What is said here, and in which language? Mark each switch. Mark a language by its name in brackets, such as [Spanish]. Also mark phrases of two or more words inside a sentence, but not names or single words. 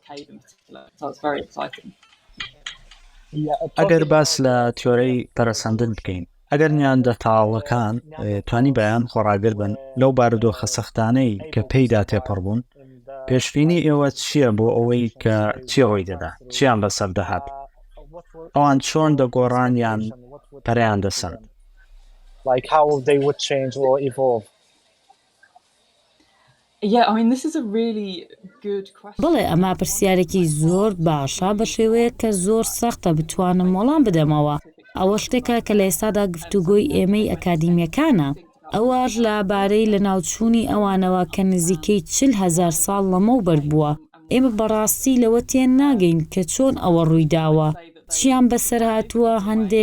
[Central Kurdish] ئەگەر باس لە تیۆرەی پەرەسەندن بکەین ئەگەر نیاندەرتاڵەکان توانی بەیان خۆڕاگر بن لەو بارودۆخە سەختانەی کە پێیدا تێپەڕ بوون پێشبینی ئێوە چییە بۆ ئەوەی کە چی ڕۆی دەدا چیان بەسەر دەهات ئەوان چۆن دەگۆڕان یان پەریان دەسەن؟ [English] Like how they would change or evolve. Yeah, I mean, this is a really good question. [Central Kurdish] بەڵێ ئەمە پرسیارێکی زۆر باشە بە شێوەیە کە زۆر سەختە بتوانم وەڵام بدەمەوە ئەوە شتێکە کە لە ئێستادا گفتوگۆی ئێمەی ئەکادیمیەکانە ئەوەش لەبارەی لە ناوچوونی ئەوانەوە کە نزیکەی 40,000 ساڵ لەمەوبەر بووە ئێمە بەڕاستی لەوە تێن ناگەین کە چۆن ئەوە ڕوویداوە چیان بەسەر هاتووە هەندێک